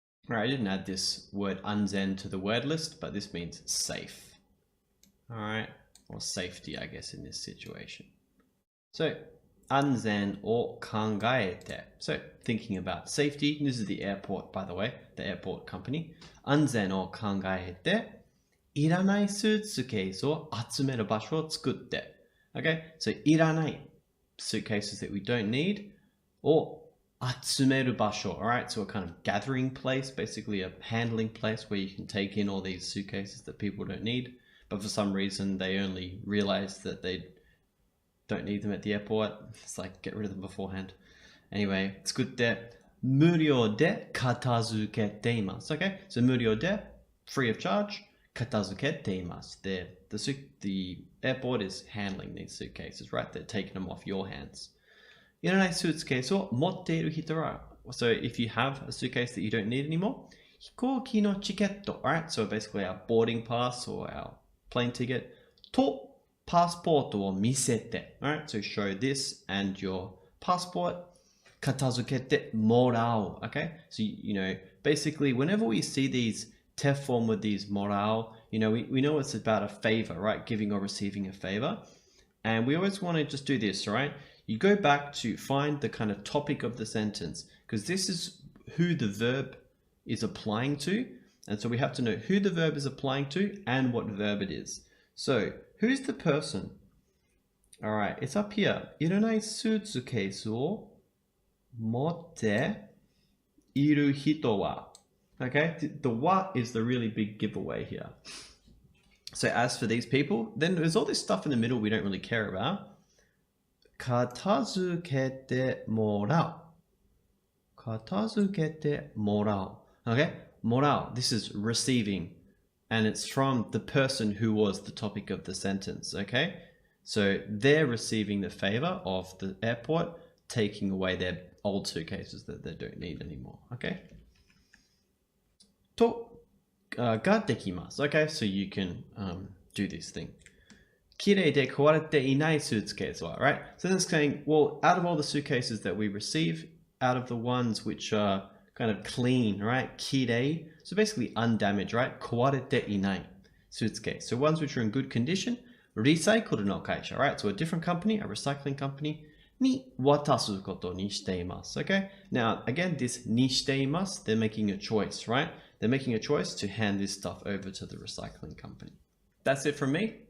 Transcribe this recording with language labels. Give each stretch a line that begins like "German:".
English: Alright, I didn't add this word 安全 to the word list, but this means safe. Alright, or safety, I guess, in this situation.
Japanese: So 安全を考えて.
English: So thinking about safety, this is the airport, by the way, the airport company.
Japanese: 安全を考えて、いらないスーツケースを集める場所を作って.
English: Okay, so
Japanese: いらない
English: suitcases that we don't need,
Japanese: を集める場所,
English: alright, so a kind of gathering place, basically a handling place where you can take in all these suitcases that people don't need, but for some reason they only realize that they don't need them at the airport. It's like, get rid of them beforehand.
Japanese: Anyway, 作って、無料で片付けています.
English: Okay, so
Japanese: 無料で
English: free of charge,
Japanese: 片付けています.
English: The airport is handling these suitcases, right? They're taking them off your hands.
Japanese: いらないスーツケースを持っている人は,
English: so if you have a suitcase that you don't need anymore,
Japanese: 飛行機のチケット,
English: right? So basically our boarding pass or our plane ticket.
Japanese: と passport を見せて.
English: Alright, so show this and your passport.
Japanese: 片付けてもらう.
English: Okay, so you know, basically whenever we see these te form with these もらう, you know, we know it's about a favor, right? Giving or receiving a favor. And we always want to just do this, right? You go back to find the kind of topic of the sentence, because this is who the verb is applying to. And so we have to know who the verb is applying to and what verb it is. So who's the person? All right, it's up here.
Japanese: いらないスーツケースを持っている人は.
English: Okay, the what is the really big giveaway here. So as for these people, then there's all this stuff in the middle we don't really care about.
Japanese: 片付けてもらう. 片付けてもらう.
English: Okay, もらう. This is receiving. And it's from the person who was the topic of the sentence. Okay, so they're receiving the favor of the airport taking away their old suitcases that they don't need anymore.
Japanese: Okay. とができます.
English: Okay, so you can do this thing.
Japanese: きれいで壊れていない suitcase は, right?
English: So then it's saying, well, out of all the suitcases that we receive, out of the ones which are kind of clean, right? きれい, so basically undamaged, right?
Japanese: 壊れていない suitcase.
English: So ones which are in good condition,
Japanese: リサイクルの会社,
English: right? So a different company, a recycling company,
Japanese: に渡すことにしています.
English: Okay? Now, again, this にしています, they're making a choice, right? They're making a choice to hand this stuff over to the recycling company. That's it from me.